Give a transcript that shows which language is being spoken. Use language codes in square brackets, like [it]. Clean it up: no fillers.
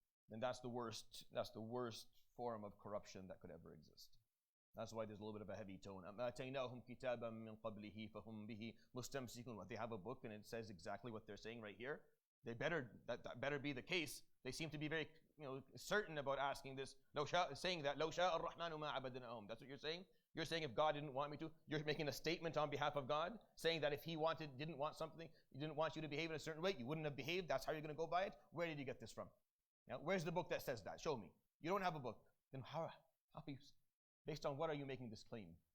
[en] Then that's the worst form of corruption that could ever exist. That's why there's a little bit of a heavy tone. [ar] أَمْ كِتَابًا مِنْ قَبْلِهِ فَهُمْ بِهِ مُسْتَمْسِكُونَ. [en] They have a book and it says exactly what they're saying right here. That better be the case. They seem to be very certain about asking this. Saying that [ar] لَوْ شَاءَ الرَّحْمَنُ مَا عَبَدْنَاهُم. [en] That's what you're saying? You're saying if God didn't want me to, you're making a statement on behalf of God, saying that if He didn't want something, He didn't want you to behave in a certain way, you wouldn't have behaved. That's how you're going to go by it? Where did you get this from? Where's the book that says that? Show me. You don't have a book. Then how are you, based on what are you making this claim?